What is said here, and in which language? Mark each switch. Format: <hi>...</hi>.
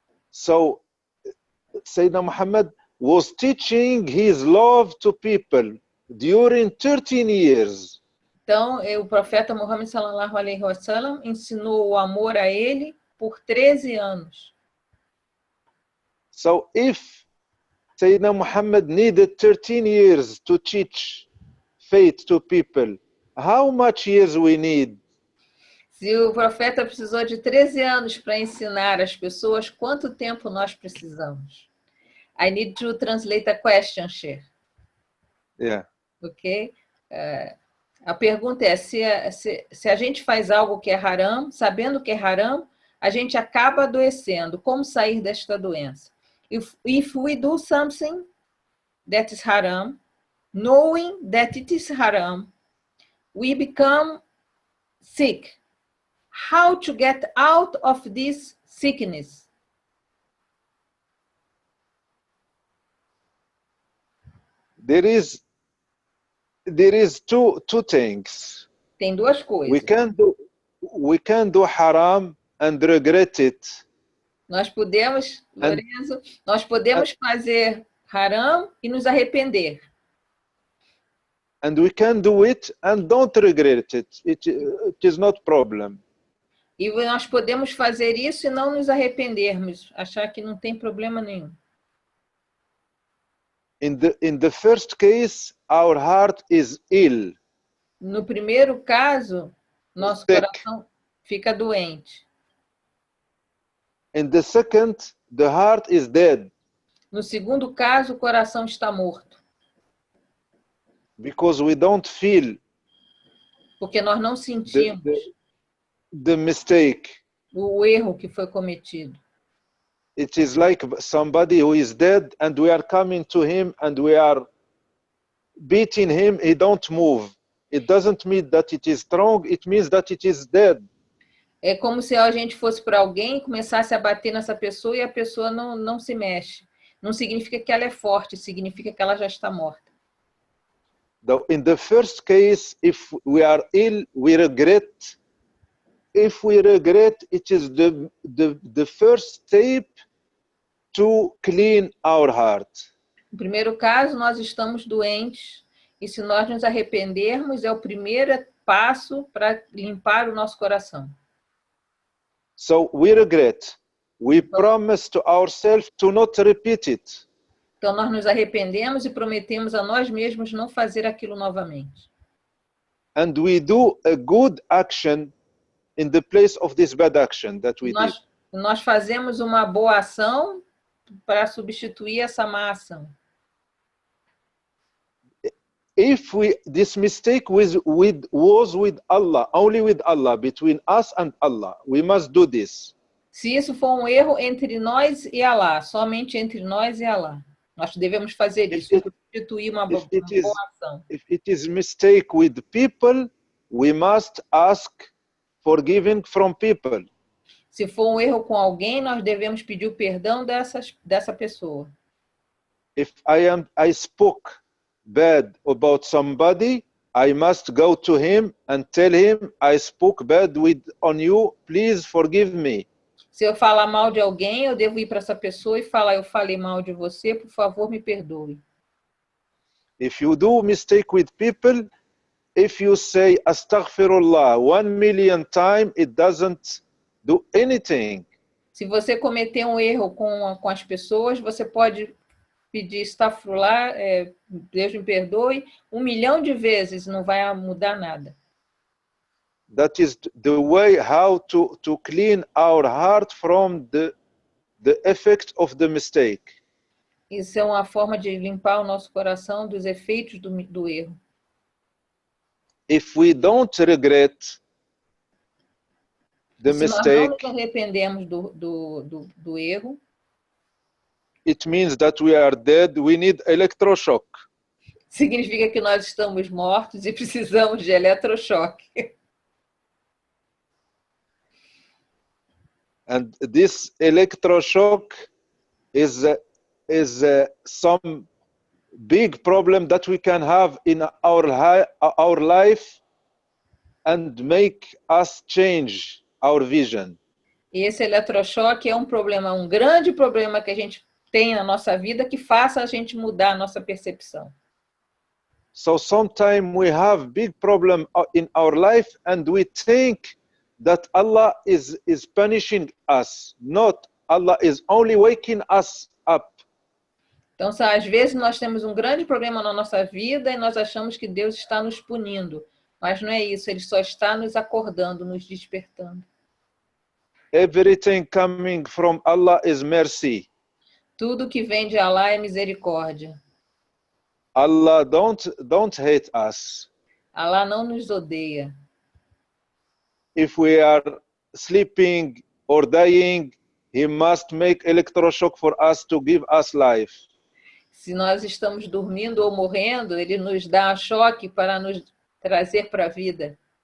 <en>So, Sayyidina Muhammad was teaching his love to people during 13 years.</en> <pt>Então, o profeta Muhammad</pt> <ar>sallallahu alaihi wasallam</ar> <pt>ensinou o amor a ele por 13 anos.</pt> <en>So, if Sayyidina Muhammad needed 13 years to teach faith to people, how much years we need?</en> <pt>Se o profeta precisou de 13 anos para ensinar as pessoas, quanto tempo nós precisamos?</pt> <en>I need to translate a question, Sheikh. Yeah. Ok?</en> <pt>A pergunta é, se a gente faz algo que é haram, sabendo que é haram, a gente acaba adoecendo. Como sair desta doença?</pt> <en>If we do something that is haram, knowing that it is haram, we become sick. How to get out of this sickness? There is two things.</en> <pt>Tem duas coisas.</pt> <en>We can do haram and regret it.</en> <pt>Nós podemos, Lorenzo, fazer haram e nos arrepender.</pt> <en>And we can do it and don't regret it. It is not problem.</en> <pt>E nós podemos fazer isso e não nos arrependermos, achar que não tem problema nenhum.</pt> <en>In the first case, our heart is ill.</en> <pt>No primeiro caso, nosso coração fica doente.</pt> <en>In the second, the heart is dead.</en> <pt>No segundo caso, o coração está morto.</pt> <en>Because we don't feel.</en> <pt>Porque nós não sentimos</pt> <en>the mistake.</en> <pt>O erro que foi cometido.</pt> <en>It is like somebody who is dead and we are coming to him and we are beating him, he don't move. It doesn't mean that it is strong, it means that it is dead.</en> <pt>É como se a gente fosse para alguém e começasse a bater nessa pessoa e a pessoa não se mexe. Não significa que ela é forte, significa que ela já está morta.</pt> <en>In the first case, if we are ill, we regret. If we regret, it is the first step to clean our heart.</en> <pt>No primeiro caso, nós estamos doentes e se nós nos arrependermos, é o primeiro passo para limpar o nosso coração.</pt> <en>So we regret. We promise to ourselves to not repeat it.</en> <pt>Então, nós nos arrependemos e prometemos a nós mesmos não fazer aquilo novamente.</pt> <en>And we do a good action in the place of this bad action that we did.</en> <pt>Nós fazemos uma boa ação para substituir essa má ação.</pt> <en>If this mistake was with Allah, only with Allah, between us and Allah, we must do this.</en> <pt>Se isso for um erro entre nós e Allah, somente entre nós e Allah, nós devemos fazer isso, substituir uma boa ação.</pt> <en>If it is mistake with people, we must ask forgiving from people.</en> <pt>Se for um erro com alguém, nós devemos pedir o perdão dessa pessoa.</pt> <en>If I spoke bad about somebody, I must go to him and tell him I spoke bad on you, please forgive me.</en> <pt>Se eu falar mal de alguém, eu devo ir para essa pessoa e falar, eu falei mal de você, por favor, me perdoe.</pt> <en>If you do mistake with people, if you say astaghfirullah 1,000,000 times, it doesn't do anything.</en> <pt>Se você cometer um erro com as pessoas, você pode pedir astaghfirullah, Deus me perdoe, 1,000,000 de vezes, não vai mudar nada.</pt> <en>That is the way how to clean our heart from the effect of the mistake.</en> <pt>Isso é uma forma de limpar o nosso coração dos efeitos do erro.</pt> <en>If we don't regret the mistake,</en> <pt>se nós não nos arrependemos do erro,</pt> <en>it means that we are dead. We need electroshock.</en> <pt>Significa que nós estamos mortos e precisamos de eletrochoque.</pt> <en>And this electroshock is some big problem that we can have in our life and make us change our vision.</en> <pt>E esse eletrochoque é um grande problema que a gente tem na nossa vida que faça a gente mudar a nossa percepção.</pt> <en>So sometimes we have big problem in our life and we think that Allah is punishing us, not Allah is only waking us up.</en> <pt>Então, às vezes nós temos um grande problema na nossa vida e nós achamos que Deus está nos punindo, mas não é isso, Ele só está nos acordando, nos despertando.</pt> <en>Everything coming from Allah is mercy.</en> <pt>Tudo que vem de Allah é misericórdia.</pt> <en>Allah don't hate us.</en> <pt>Allah não nos odeia.</pt> <en>If we are sleeping or dying, He must make electroshock for us to give us life.</en> <pt>Se nós estamos dormindo ou morrendo, Ele nos dá choque para nos trazer para a vida.</pt>